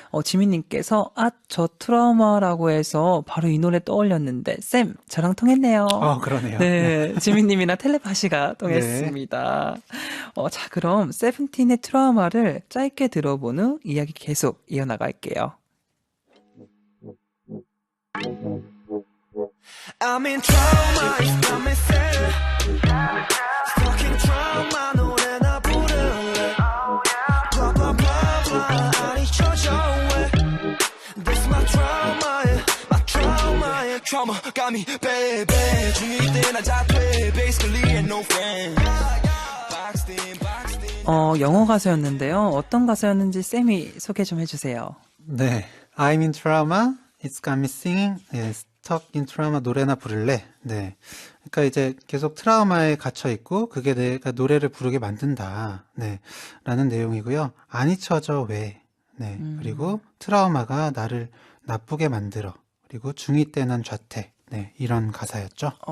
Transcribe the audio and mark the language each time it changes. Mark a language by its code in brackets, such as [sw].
[ko] 지민님께서, 저 트라우마라고 해서 바로 이 노래 떠올렸는데, 쌤, 저랑 통했네요. 그러네요. 네, 지민님이랑 텔레파시가 통했습니다. 자, 그럼 세븐틴의 트라우마를 짧게 들어본 후 이야기 계속 이어나갈게요. [en] I'm in trauma, it's got me sad. Stuck in trauma, [ko] 노래나 부를래. Blah blah blah blah, 안 잊혀져 왜. [en] This my trauma, yeah, my trauma, yeah. Trauma got me baby. [ko] 중일 때 나 잡해, [en] basically ain't no friend. Boxed in, boxed in. [ko] 영어 가사였는데요. 어떤 가사였는지 쌤이 소개 좀 해주세요. 네. [en] I'm in trauma, it's got me singing. [ko] 네, [en] Stuck in trauma [ko] 노래나 부를래. 네. 그러니까 이제 계속 트라우마에 갇혀 있고 그게 내가 노래를 부르게 만든다. 네. 라는 내용이고요. 안 잊혀져 왜. 네. 그리고 트라우마가 나를 나쁘게 만들어. 그리고 중2 때 난 좌퇴. 네. 이런 가사였죠.